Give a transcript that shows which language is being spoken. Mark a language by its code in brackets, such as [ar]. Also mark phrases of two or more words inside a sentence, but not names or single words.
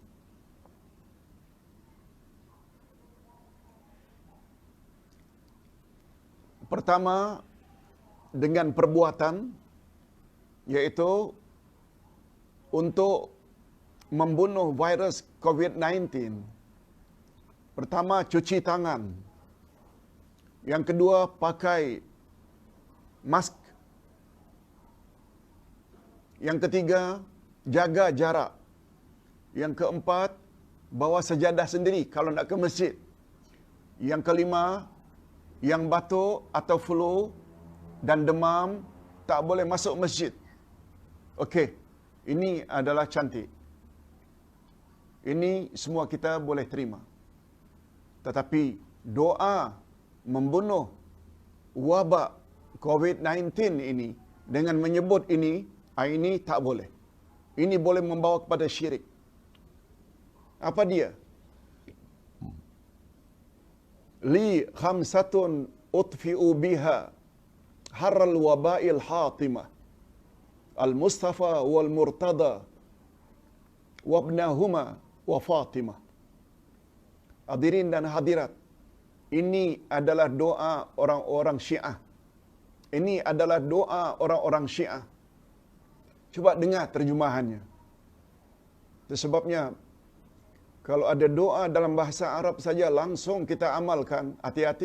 [ms] Pertama, dengan perbuatan, yaitu untuk membunuh virus COVID-19. Pertama, cuci tangan. Yang kedua, pakai mask. Yang ketiga, jaga jarak. Yang keempat, bawa sejadah sendiri kalau nak ke masjid. Yang kelima, yang batuk atau flu dan demam tak boleh masuk masjid. Okey, ini adalah cantik. Ini semua kita boleh terima. Tetapi doa membunuh wabak COVID-19 ini dengan menyebut ini tak boleh. Ini boleh membawa kepada syirik. Apa dia? [ar] لي خمسة أطفي بها حر الوباء الحاطمة المصطفى والمرتضى وابناهما وفاطمة. [ms] Hadirin dan hadirat, ini adalah doa orang-orang Syiah. Ini adalah doa orang-orang Syiah. Cuba dengar terjemahannya. Itu sebabnya kalau ada doa dalam bahasa Arab saja langsung kita amalkan, hati-hati.